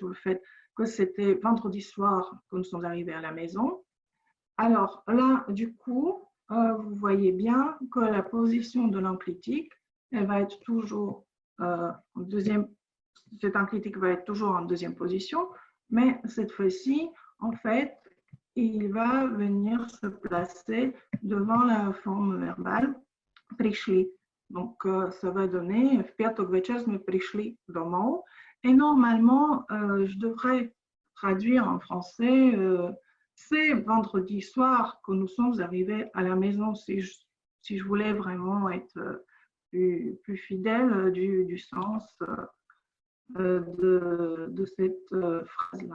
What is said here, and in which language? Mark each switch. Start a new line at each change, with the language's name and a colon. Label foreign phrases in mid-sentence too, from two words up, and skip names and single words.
French: le fait que c'était vendredi soir que nous sommes arrivés à la maison, alors là, du coup, vous voyez bien que la position de l'enclitique, elle va être toujours en deuxième cet enclitique va être toujours en deuxième position, mais cette fois-ci, en fait, il va venir se placer devant la forme verbale пришли. Donc, ça va donner
Russian: в пяток вечер мы пришли домой.
French: Et normalement, je devrais traduire en français c'est vendredi soir que nous sommes arrivés à la maison si je voulais vraiment être plus fidèle du sens de cette phrase-là.